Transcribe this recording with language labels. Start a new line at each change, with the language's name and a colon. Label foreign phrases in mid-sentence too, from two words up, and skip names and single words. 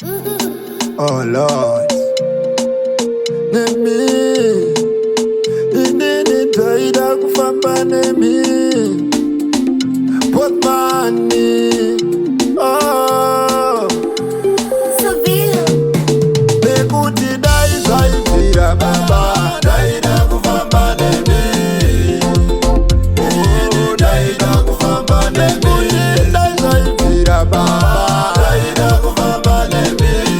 English: Oh, Lord.
Shona: Nemi. Inini taida kufamba nemi.
English: Put money. Oh. Seville.
Shona: Bekuti dai zvaibvira baba, daida kufamba nemi. Inini daida kufamba nemi. Bekuti dai zvaibvira baba, daida kufamba nemi.